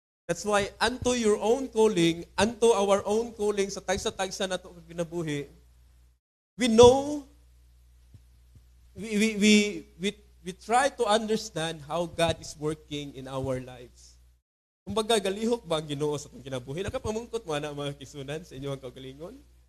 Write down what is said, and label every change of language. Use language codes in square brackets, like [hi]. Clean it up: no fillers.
[en] That's why unto your own calling, unto our own calling [ceb] sa tagsa-tagsa nato kinabuhi, [en] we know, we try to understand how God is working in our lives. [ceb] Kumbaga, galihok ba ang Ginoo sa atong kinabuhi? Nakapamungkot mo na, mga kaigsunan, sa inyong kaugalingon?